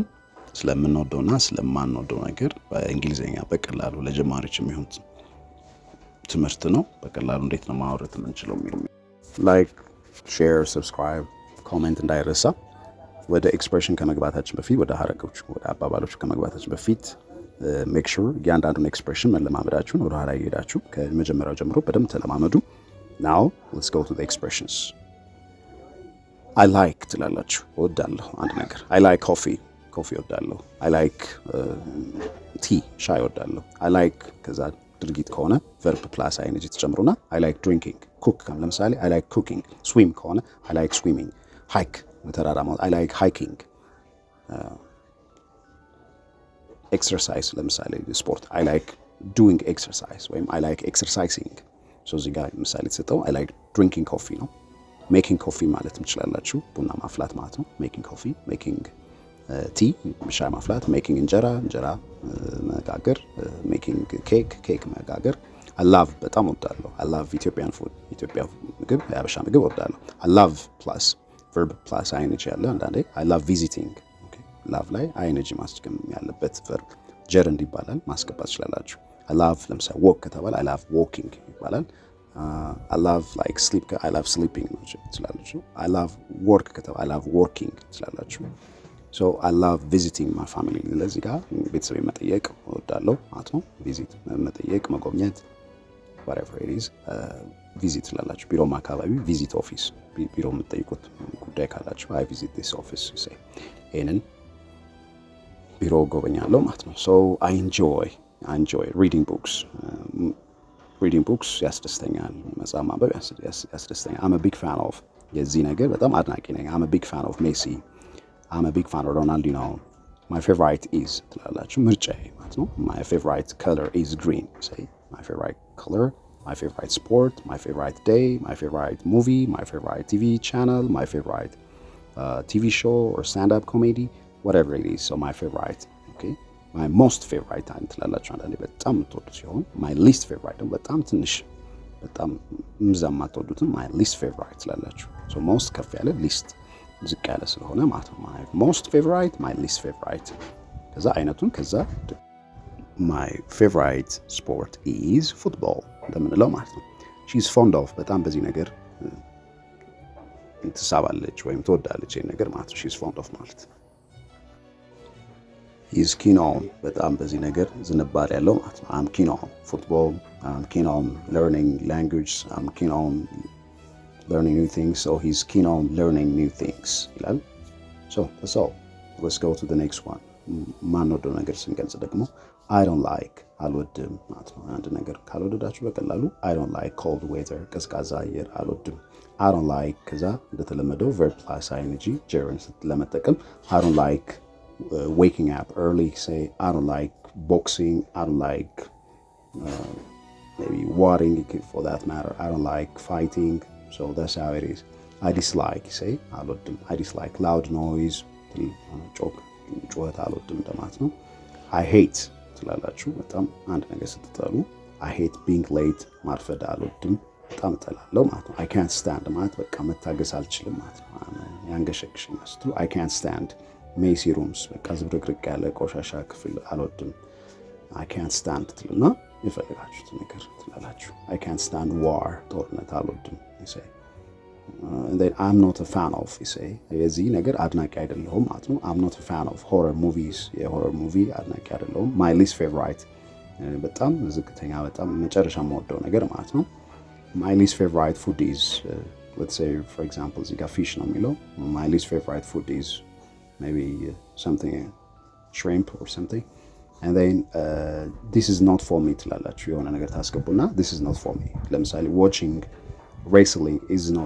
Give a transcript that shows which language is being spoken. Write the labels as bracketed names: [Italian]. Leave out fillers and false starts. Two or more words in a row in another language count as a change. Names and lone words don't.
[Amharic] ስለምንወደውና ስለማንወደው ነገር በእንግሊዝኛ በቀላሉ ለጀማሪዎች የሚሆን ትምህርት ነው። በቀላሉ እንዴት ነው ማውራት የምንችለው የሚለው [English] like, share, subscribe, comment [Amharic] እንዳይረሳ። ወደ ኤክስፕሬሽን ከመግባታችን በፊት ወደ ሀረጎች ወደ አባባሎች ከመግባታችን በፊት [English] make sure [Amharic] እያንዳንዱን ኤክስፕሬሽን መለማመዳችሁን ወደ ኋላ እየሄዳችሁ ከመጀመሪያው ጀምሮ በደንብ ተለማመዱ። [English] Now, let's go to the expressions. I like [Amharic] ትላላችሁ እወዳለሁ አንድ ነገር። [English] I like coffee እወዳለሁ። I like tea [Amharic] ሻይ እወዳለሁ። [English] I like [Amharic] ከዛ ድርጊት ከሆነ [English] verb plus ing ተጨምሩና I like drinking cook ለምሳሌ I like cooking። swim ከሆነ I like swimming። hike [Amharic] ተራራ ማለት [English] I like hiking። exercise [Amharic] ለምሳሌ ስፖርት [English] I like doing exercise ወይም I like exercising። [Amharic] እዚህ ጋር ምሳሌ ተሰጠው [English] I like drinking coffee ነው። making coffee [Amharic] ማለት ትችላላችሁ ቡና ማፍላት ማለት ነው። [English] making coffee making tea [Amharic] ሻይ ማፍላት [English] making [Amharic] እንጀራ መጋገር [English] making cake መጋገር። I love [Amharic] በጣም እወዳለሁ [English] I love Ethiopian food [Amharic] ኢትዮጵያ ምግብ የሀበሻ ምግብ እወዳለሁ። [English] I love plus verb plus ing [Amharic] ያለ አንዳንዴ [English] I love visiting love ላይ ing [Amharic] ማስገም ያለበት [English] verb gerund [Amharic] ይባላል ማስገባት ትችላላችሁ። [English] I love ለምሳሌ walk ከተባለ I love walking ይባላል። I love like sleep I love sleeping ትችላላችሁ። I love work ከተባለ I love working ትችላላችሁ። So I love visiting my family [Amharic] ለዚህ ጋር ቤተሰብ መጠየቅ እወዳለሁ ማለት ነው። [English] visit [Amharic] መጠየቅ መጎብኘት [English] whatever it is visit [Amharic] ትላላችሁ። ቢሮም አካባቢ [English] visit office [Amharic] ቢሮ የምትጠይቁት ጉዳይ ካላችሁ [English] I visit this office you say [Amharic] ይሄንን ቢሮ ጎበኛለሁ ማለት ነው። [English] So I enjoy reading books [Amharic] ያስደስተኛል። መጽሐፍ ማንበብ ያስደስተኛል። [English] I'm a big fan of [Amharic] የዚህ ነገር በጣም አድናቂ ነኝ። [English] I'm a big fan of Messi I'm a big fan of Ronaldinho my favorite is [Amharic] ትላላችሁ ምርጫዬ ማለት ነው። [English] My favorite color is green say my favorite color my favorite sport my favorite day my favorite movie my favorite TV channel my favorite TV show or stand-up comedy whatever it is so my favorite okay my most favorite [Amharic] ትላላችሁ አንዳንዴ በጣም የምትወዱት ሲሆን [English] my least favorite [Amharic] በጣም ትንሽ በጣም ምዛም የማትወዱትም [English] my least favorite [Amharic] ትላላችሁ። [English] so most [Amharic] ከፍ ያለ least ዝቅ ያለ ስለሆነ ማለት ነው። [English] my most favorite my least favorite [Amharic] ከዛ አይነቱን ከዛ [English] my favorite sport is football [Amharic] እንደምንለው ማለት ነው። [English] she's fond of [Amharic] በጣም በዚህ ነገር ትሳባለች ወይም ትወዳለች ይሄን ነገር ማለት ነው። [English] she's fond of [Amharic] ማለት [English] he's keen on [Amharic] በጣም በዚህ ነገር ዝንባሌ ያለው ማለት ነው። [English] I'm keen on football I'm keen on learning language I'm keen on learning new things so he's keen on learning new things ይላል። so that's all let's go to the next one [Amharic] ማንወደው ነገር ስንገልጽ ደግሞ [English] I don't like [Amharic] አልወድም ማለት ነው። አንድ ነገር ካልወደዳችሁ በቀላሉ [English] I don't like cold weather [Amharic] ቀዝቃዛ አየር አልወድም። [English] I don't like [Amharic] ከዛ እንደተለመደው [English] verb plus ing gerund ለመጠቀም I don't like waking up early say I don't like boxing I don't like maybe watering for that matter I don't like fighting so that's how it is. I dislike say I dislike loud noise [Amharic] ጩኸት አልወድም እንደማለት ነው። [English] I hate [Amharic] ትላላችሁ በጣም አንድ ነገር ስትጠሉ [English] I hate being late [Amharic] ማርፈድ አልወድም በጣም እጠላለሁ ማለት ነው። [English] I can't stand [Amharic] ማለት በቃ መታገስ አልችልም ማለት ነው። ያንገሸግሽኝ ስትሉ [English] I can't stand messy rooms [Amharic] በቃ ዝብርቅርቅ ያለ ቆሻሻ ክፍል አልወድም። [English] I can't stand [Amharic] ትልና የፈለጋችሁት ነገር ትላላችሁ። [English] I can't stand war [Amharic] ጦርነት አልወድም [English] you say and then I'm not a fan of you say [Amharic] የዚህ ነገር አድናቂ አይደለሁም ማለት ነው። [English] I'm not a fan of horror movies [Amharic] የሆረር ሙቪ አድናቂ አይደለሁም። [English] my least favorite [Amharic] በጣም ዝቅተኛ በጣም መጨረሻ የምወደው ነገር ማለት ነው። [English] my least favorite food is let's say for example [Amharic] እዚህ ጋር [English] fish [Amharic] ነው የሚለው [English] my least favorite food is maybe something shrimp or something and then this is not for me [Amharic] ትላላችሁ። የሆነ ነገር ታስገቡና [English] this is not for me ለምሳሌ watching wrestling is not